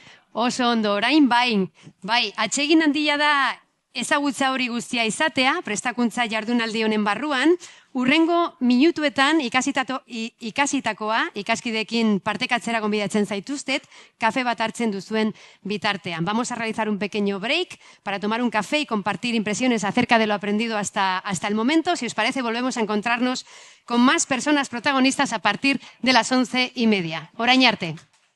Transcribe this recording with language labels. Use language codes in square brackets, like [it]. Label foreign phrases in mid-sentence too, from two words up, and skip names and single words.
[eu] Oso ondo, orain bain. Bai, atsegin handia da ezagutza hori guztia izatea, prestakuntza jardunaldi honen barruan, urrengo minutuetan ikasitakoa, ikaskideekin partekatzera gonbidatzen zaituztet, kafe bat hartzen duzuen bitartean. [es] Vamos a realizar un pequeño break para tomar un café y compartir impresiones acerca de lo aprendido hasta el momento. Si os parece, volvemos a encontrarnos con más personas protagonistas a partir de las 11:30. [eu] Orain arte.